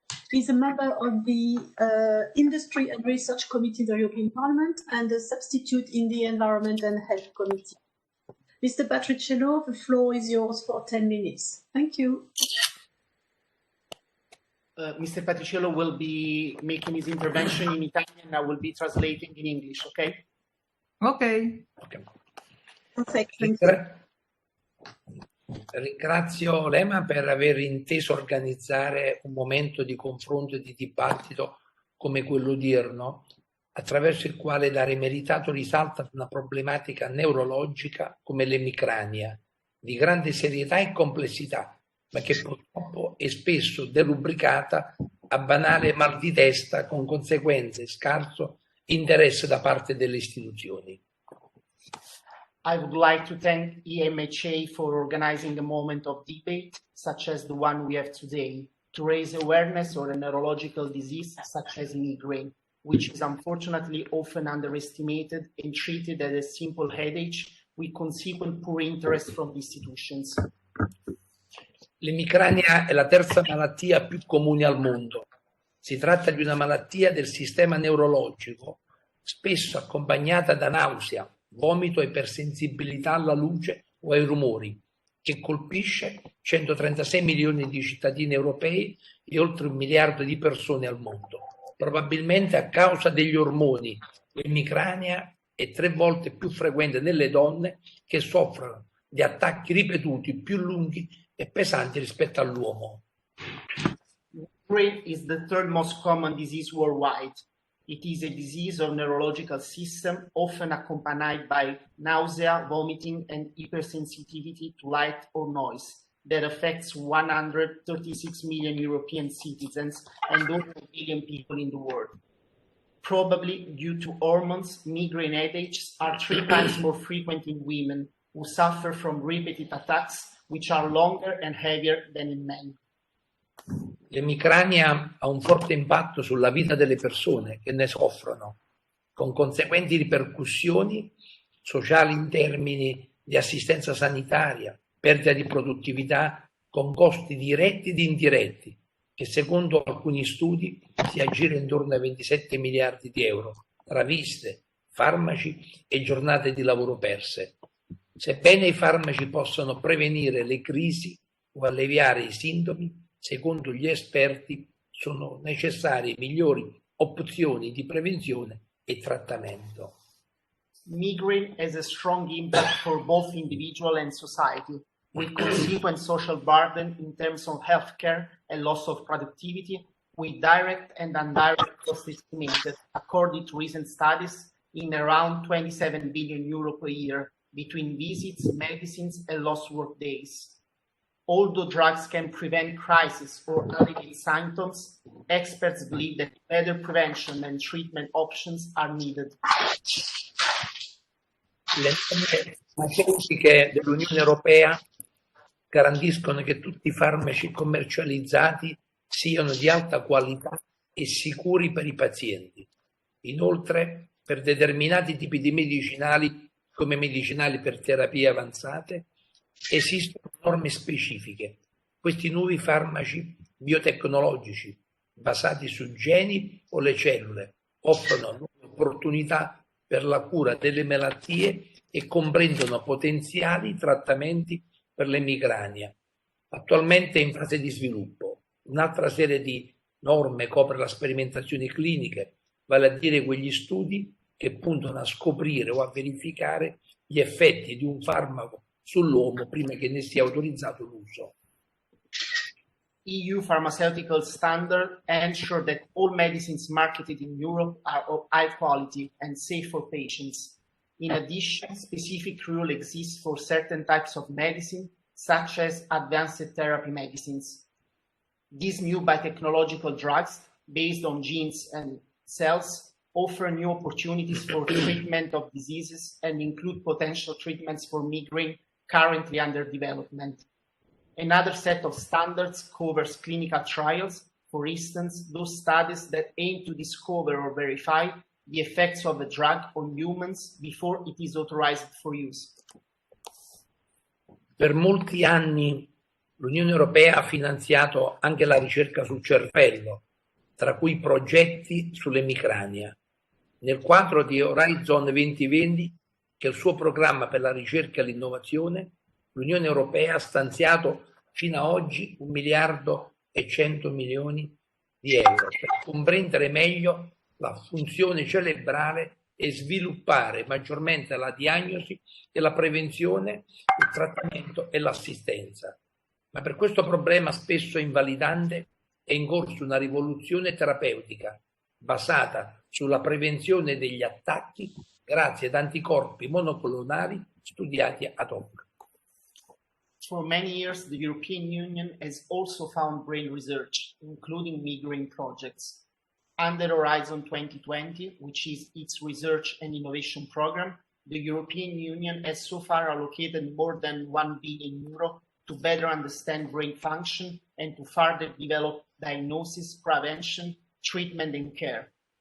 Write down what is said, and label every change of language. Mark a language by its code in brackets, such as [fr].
[en] He's a member of the Industry and Research Committee in the European Parliament and a substitute in the Environment and Health Committee. Mr. Patriciello, the floor is yours for 10 minutes. Thank you. Mr. Patriciello will be making his intervention in Italian. I will be translating in English, okay? Okay. Perfect, thank you. [it] Ringrazio l'EMA per aver inteso organizzare un momento di confronto e di dibattito come quello odierno, attraverso il quale dare meritato risalto ad una problematica neurologica come l'emicrania, di grande serietà e complessità, ma che purtroppo è spesso derubricata a banale mal di testa con conseguenze e scarso interesse da parte delle istituzioni. [en] I would like to thank EMHA for organizing a moment of debate, such as the one we have today, to raise awareness on a neurological disease such as migraine, which is unfortunately often underestimated and treated as a simple headache with consequent poor interest from the institutions. [it] L'emicrania è la terza malattia più comune al mondo. Si tratta di una malattia del sistema neurologico, spesso accompagnata da nausea, vomito e ipersensibilità alla luce o ai rumori, che colpisce 136 milioni di cittadini europei e oltre 1 miliardo di persone al mondo. Probabilmente a causa degli ormoni, l'emicrania è 3 volte più frequente nelle donne che soffrono di attacchi ripetuti più lunghi e pesanti rispetto all'uomo. [en] Migraine is the third most common disease worldwide. It is a disease of neurological system, often accompanied by nausea, vomiting, and hypersensitivity to light or noise that affects 136 million European citizens and over 1 billion people in the world. Probably due to hormones, migraine headaches are 3 times more frequent in women who suffer from repeated attacks, which are longer and heavier than in men. [it] L'emicrania ha un forte impatto sulla vita delle persone che ne soffrono, con conseguenti ripercussioni sociali in termini di assistenza sanitaria, perdita di produttività, con costi diretti ed indiretti, che secondo alcuni studi si aggira intorno ai 27 miliardi di euro, tra visite, farmaci e giornate di lavoro perse. Sebbene i farmaci possano prevenire le crisi o alleviare i sintomi, secondo gli esperti sono necessarie migliori opzioni di prevenzione e trattamento. [en] Migraine has a strong impact for both individual and society, with consequent social burden in terms of healthcare and loss of productivity, with direct and indirect costs estimated, according to recent studies, in around 27 billion euro per year between visits, medicines, and lost work days. Although drugs can prevent crisis or alleviate symptoms, experts believe that better prevention and treatment options are needed. [it] Le norme farmaceutiche dell'Unione Europea garantiscono che tutti i farmaci commercializzati siano di alta qualità e sicuri per i pazienti. Inoltre, per determinati tipi di medicinali, come medicinali per terapie avanzate, esistono norme specifiche. Questi nuovi farmaci biotecnologici, basati su geni o le cellule, offrono nuove opportunità per la cura delle malattie e comprendono potenziali trattamenti per l'emicrania. Attualmente è in fase di sviluppo. Un'altra serie di norme copre le sperimentazioni cliniche, vale a dire quegli studi che puntano a scoprire o a verificare gli effetti di un farmaco sull'uomo prima che ne sia autorizzato l'uso. [en] EU pharmaceutical standards ensure that all medicines marketed in Europe are of high quality and safe for patients. In addition, specific rules exist for certain types of medicine, such as advanced therapy medicines. These new biotechnological drugs, based on genes and cells, offer new opportunities for treatment of diseases and include potential treatments for migraine currently under development. Another set of standards covers clinical trials For instance, those studies that aim to discover or verify the effects of a drug on humans before it is authorized for use. [it] Per molti anni l'Unione Europea ha finanziato anche la ricerca sul cervello, tra cui progetti sull'emicrania. Nel quadro di Horizon 2020, che è il suo programma per la ricerca e l'innovazione, l'Unione Europea ha stanziato fino ad oggi 1 miliardo e 100 milioni di euro per comprendere meglio la funzione cerebrale e sviluppare maggiormente la diagnosi e la prevenzione, il trattamento e l'assistenza. Ma per questo problema spesso invalidante è in corso una rivoluzione terapeutica basata sulla prevenzione degli attacchi grazie ad anticorpi monoclonali studiati ad hoc. [en] For many years, the European Union has also found brain research, including migraine projects. Under Horizon 2020, which is its research and innovation program, the European Union has so far allocated more than €1 billion to better understand brain function and to further develop diagnosis, prevention, treatment, and care.